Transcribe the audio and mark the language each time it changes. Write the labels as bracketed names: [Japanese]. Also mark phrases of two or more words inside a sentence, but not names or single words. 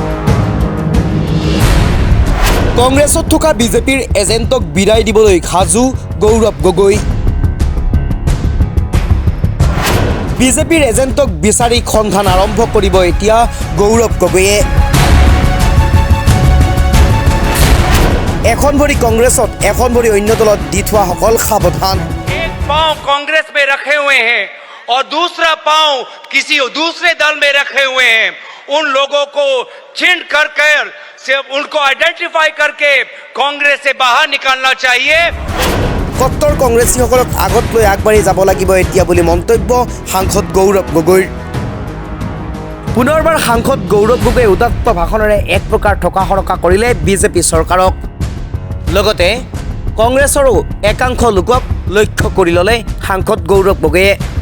[Assamese] কংগ্ৰেছত থকা বিজেপিৰ এজেণ্টক বিদায় দিবলৈ সাজু গৌৰৱ গগৈ। বিজেপিৰ এজেণ্টক বিচাৰি সন্ধান আৰম্ভ কৰিব এতিয়া গৌৰৱ গগৈয়ে। এখন ভৰি কংগ্ৰেছত এখন ভৰি অন্য দলত দি থোৱাসকল সাৱধান। [Hindi] एक पांव कांग्रेस में रखे हुए हैं और दूसरा पांव किसी दूसरे दल में रखे हुए हैं। उन लोगों को छीन कर से उनको आइडेंटिफाई करके कांग्रेस से बाहर निकालना चाहिए। [Assamese] কট্টৰ কংগ্ৰেছীসকলক আগত লৈ আগবাঢ়ি যাব লাগিব এতিয়া বুলি মন্তব্য সাংসদ গৌৰৱ গগৈৰ। পুনৰবাৰ সাংসদ গৌৰৱ গগৈয়ে উদাত্ত ভাষণেৰে এক প্ৰকাৰ ঠকা সৰকা কৰিলে বিজেপি চৰকাৰক। লগতে কংগ্ৰেছৰো একাংশ লোকক লক্ষ্য কৰি ল'লে সাংসদ গৌৰৱ গগৈয়ে।